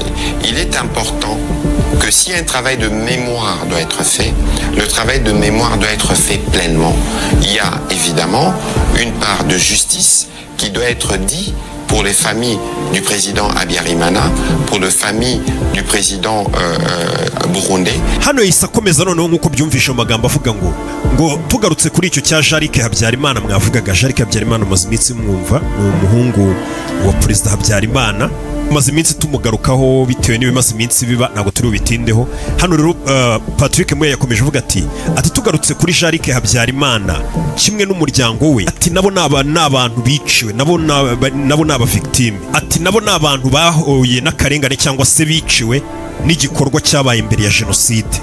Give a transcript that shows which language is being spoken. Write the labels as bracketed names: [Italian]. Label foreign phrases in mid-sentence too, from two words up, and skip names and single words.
[French] Il est important que si un travail de mémoire doit être fait, le travail de mémoire doit être fait pleinement. Il y a évidemment une part de justice qui doit être dit pour les familles du président Habyarimana, pour les familles du président burundais. [Kinyarwanda] Hano isakomeza noneho nkuko byumvisha amagambo avuga ngo tugarutse kuri icyo cya Jean-Luc Habyarimana mwavugaga. Jean-Luc Habyarimana maze iminsi mwumva ni umuhungu wa perezida Habyarimana, maze iminsi tumugarukaho bitewe n'ibimaze iminsi biba, ntabwo turi ubitindeho. Hano rero Patrick Muya yakomeje avuga ati tugarutse kuri Jean-Luc Habyarimana kimwe n'umuryango we, ati nabo n'abantu biciwe, nabo n'aba victime, ati nabo n'abantu bahuye n'akarengane cyangwa se biciwe n'igikorwa cyabaye imbere ya jenoside.